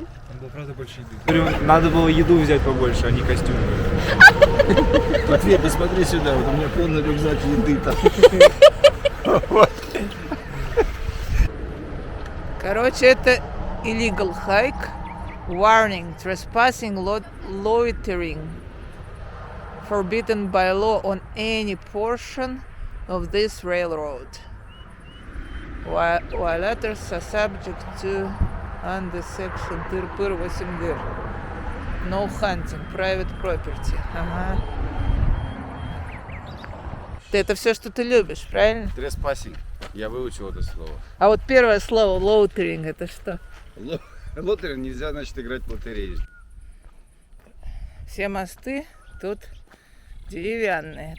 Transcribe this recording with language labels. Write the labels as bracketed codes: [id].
[ru] Там было, правда, больше еды. Говорю, надо было еду взять побольше, а не костюм. Матвей, посмотри сюда, вот у меня полный рюкзак еды там. Короче, это [en] illegal hike. Warning, trespassing, loitering. Forbidden by law on any portion of this railroad. Violators are subject to under section 8 No hunting, private property. [ru] Ага. Ты это все, что ты любишь, правильно? Треспассинг. Я выучил это слово. А вот первое слово loitering это что? Лотерей нельзя, значит, играть в лотерею. Все мосты тут деревянные.